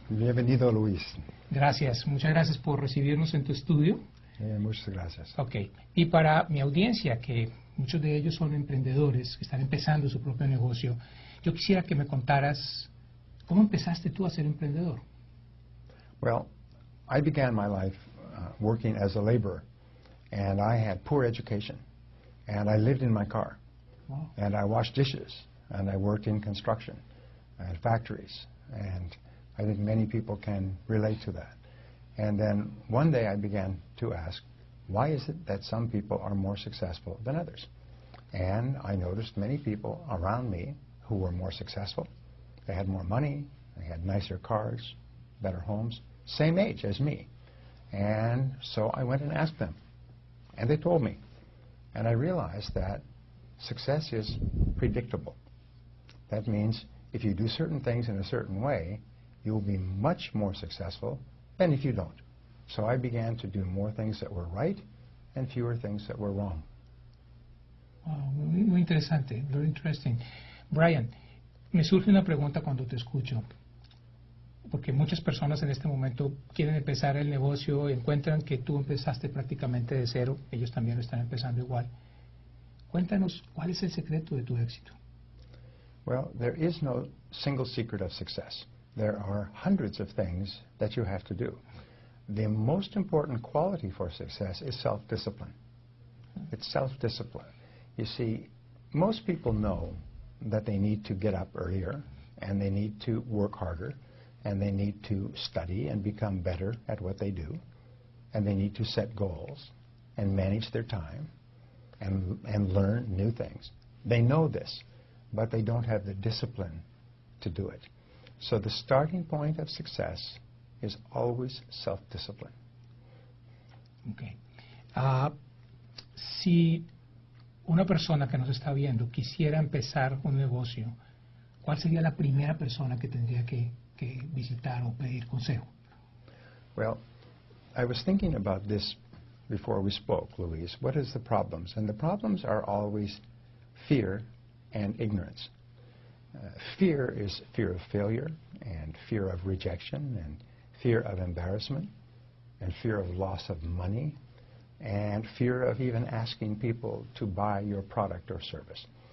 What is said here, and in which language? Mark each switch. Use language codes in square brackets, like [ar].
[es] Bienvenido, Luis. Gracias, muchas gracias por recibirnos en tu estudio. Muchas gracias. Ok, y para mi audiencia, que muchos de ellos son emprendedores, que están empezando su propio negocio, yo quisiera que me contaras, ¿cómo empezaste tú a ser emprendedor? [en] Well, I began my life working as a laborer, and I had poor education, and I lived in my car, Wow. and I washed dishes, and I worked in construction and factories, and I think many people can relate to that. And then one day I began to ask, why is it that some people are more successful than others? And I noticed many people around me who were more successful. They had more money, they had nicer cars, better homes, same age as me. And so I went and asked them, and they told me. And I realized that success is predictable. That means if you do certain things in a certain way, you will be much more successful than if you don't. So I began to do more things that were right and fewer things that were wrong. [es] Wow, muy interesante, [en] very interesting. [es] Brian, me surge una pregunta cuando te escucho, porque muchas personas en este momento quieren empezar el negocio y encuentran que tú empezaste prácticamente de cero, ellos también lo están empezando igual. Cuéntanos, ¿cuál es el secreto de tu éxito? [en] Well, there is no single secret of success. There are hundreds of things that you have to do. The most important quality for success is self-discipline. It's self-discipline. You see, most people know that they need to get up earlier, and they need to work harder, and they need to study and become better at what they do, and they need to set goals and manage their time and learn new things. They know this, but they don't have the discipline to do it. So the starting point of success is always self-discipline. Okay. [es] Si una persona que nos está viendo quisiera empezar un negocio, ¿cuál sería la primera persona que tendría que visitar o pedir consejo? [en] Well, I was thinking about this before we spoke, Luis. What is the problems? And the problems are always fear and ignorance. Fear is fear of failure, and fear of rejection, and fear of embarrassment, and fear of loss of money, and fear of even asking people to buy your product or service.